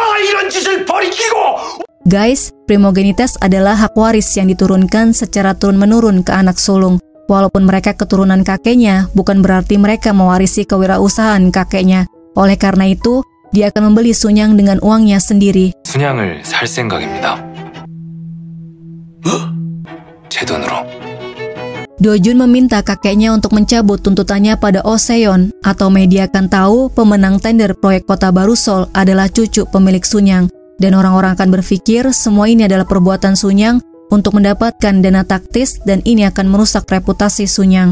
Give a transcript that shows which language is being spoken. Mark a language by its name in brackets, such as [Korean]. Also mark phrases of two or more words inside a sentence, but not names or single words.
[Indonesian] Guys, primogenitas adalah hak waris yang diturunkan secara turun-menurun ke anak sulung. Walaupun mereka keturunan kakeknya, bukan berarti mereka mewarisi kewirausahaan kakeknya. Oleh karena itu, dia akan membeli Sunyang dengan uangnya sendiri. [Korean] 순양을 살 생각입니다. 제 돈으로. [Indonesian] Do-jun meminta kakeknya untuk mencabut tuntutannya pada Oh Se-yeon atau media akan tahu pemenang tender proyek kota baru Seoul adalah cucu pemilik Sunyang. Dan orang-orang akan berpikir semua ini adalah perbuatan Sunyang untuk mendapatkan dana taktis dan ini akan merusak reputasi Sunyang.